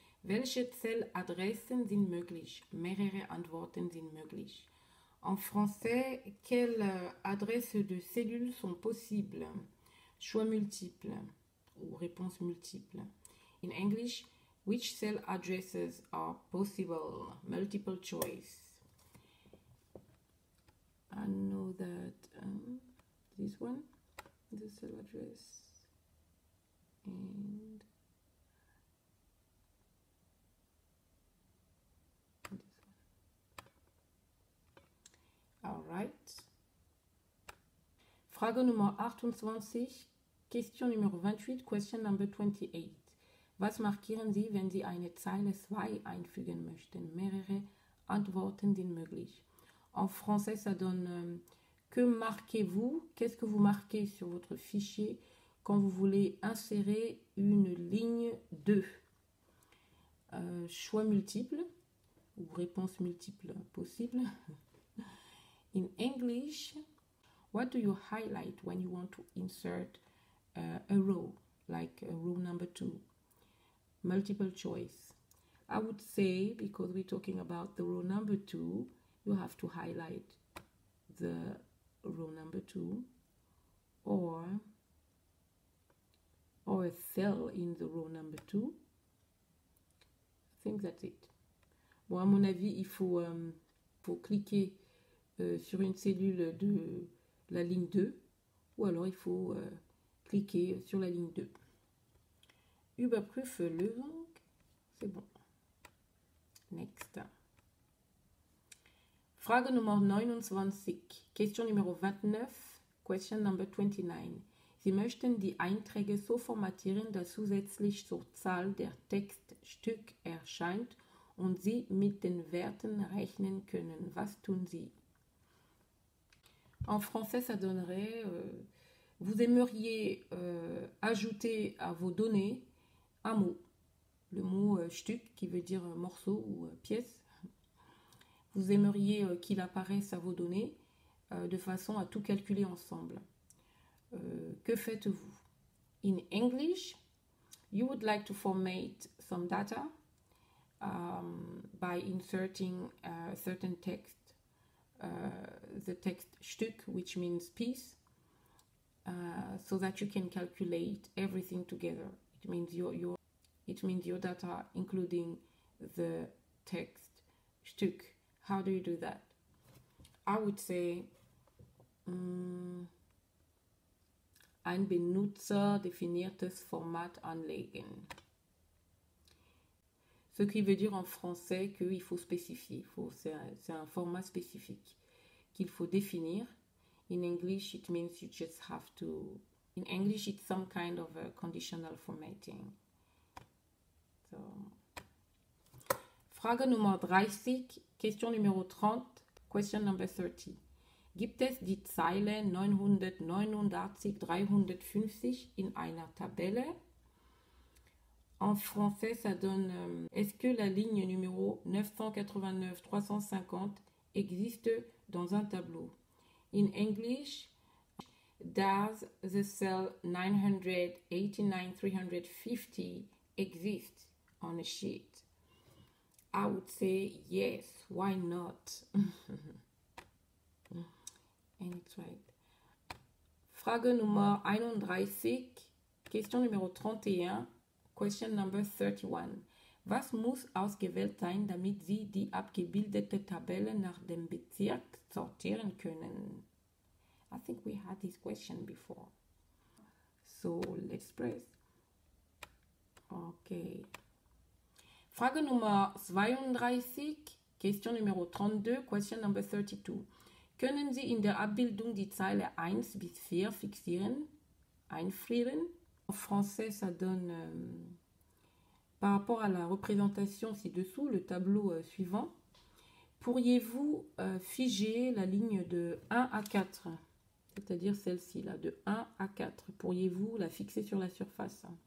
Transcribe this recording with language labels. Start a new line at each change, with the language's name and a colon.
German: Welche Zelladressen sind möglich? Mehrere Antworten sind möglich.
French: En français, quelles adresses de cellules sont possibles? Choix multiples ou réponses multiples.
English: In English, which cell addresses are possible? Multiple choice. I know that this one, the cell address, and this one. All right.
German: Frage Nummer 28, Question Nummer 28,
English: Question Number 28.
German: Was markieren Sie, wenn Sie eine Zeile 2 einfügen möchten? Mehrere Antworten sind möglich.
French: En français, ça donne que marquez-vous? Qu'est-ce que vous marquez sur votre fichier quand vous voulez insérer une ligne 2? Choix multiples ou réponses multiples possibles.
English: In English, what do you highlight when you want to insert a row, like row number 2? Multiple choice. I would say, because we're talking about the row number 2, you have to highlight the row number 2 or a cell in the row number 2. I think that's it.
French: Bon, à mon avis, il faut cliquer sur une cellule de la ligne 2 ou alors il faut cliquer sur la ligne 2.
German: Überprüfe Lösung.
French: C'est bon.
English: Next.
German: Frage Nummer 29.
English: Question
German: Nummer 29.
English: Question Number 29.
German: Sie möchten die Einträge so formatieren, dass zusätzlich zur Zahl der Textstück erscheint und Sie mit den Werten rechnen können. Was tun Sie?
French: En français, ça donnerait vous aimeriez ajouter à vos données un mot. Le mot Stück qui veut dire morceau ou pièce. Vous aimeriez qu'il apparaisse à vos données de façon à tout calculer ensemble. Que faites-vous?
English: In English, you would like to format some data by inserting certain text, the text Stück, which means piece, so that you can calculate everything together. It means your data, including the text Stück. How do you do that? I would say
German: ein benutzerdefiniertes Format anlegen.
French: Ce qui veut dire en français qu'il faut spécifier. C'est un format spécifique qu'il faut définir.
English: In English, it means you just have to... In English, it's some kind of a conditional formatting.
German: So... Frage Nummer 30, Question Nummer 30,
English: Question Number 30.
German: Gibt es die Zeile 989 350 in einer Tabelle?
French: En français, ça donne est-ce que la ligne numéro 989 350 existe dans un tableau?
English: In English, does the cell 989 350 exist on a sheet? I would say yes, why not? And it's right.
German: Frage Nummer 31,
English: Question Nummer 31, Question Number 31.
German: Was muss ausgewählt sein, damit Sie die abgebildete Tabelle nach dem Bezirk sortieren können?
English: I think we had this question before. So let's press. Okay.
German: Frage Nummer 32, Question Nummer 32,
English: Question Number 32.
German: Können Sie in der Abbildung die Zeile 1 bis 4 fixieren, einfrieren?
French: En français, ça donne, par rapport à la représentation ci-dessous, le tableau suivant, pourriez-vous figer la ligne de 1 à 4, c'est-à-dire celle-ci, là, de 1 à 4, pourriez-vous la fixer sur la surface?